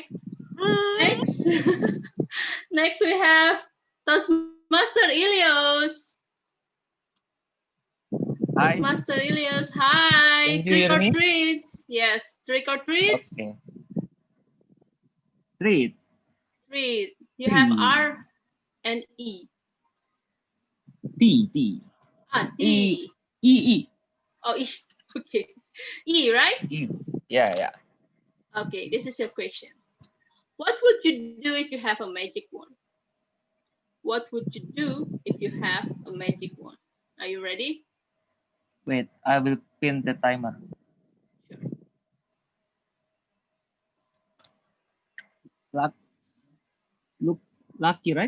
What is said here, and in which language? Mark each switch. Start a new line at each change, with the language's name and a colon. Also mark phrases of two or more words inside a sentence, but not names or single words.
English: Next, next we have Toastmaster Ilios. Hi. Toastmaster Ilios, hi. Can you hear Trick or me? treats. Yes, trick or treats. Okay. Treat. Treat. You have T. R and E. T. Ah, E. T. E. Oh, E. Okay. E, right? E. Yeah. Okay, this is your question. What would you do if you have a magic wand? What would you do if you have a magic wand? Are you ready? Wait, I will pin the timer. Lucky, right?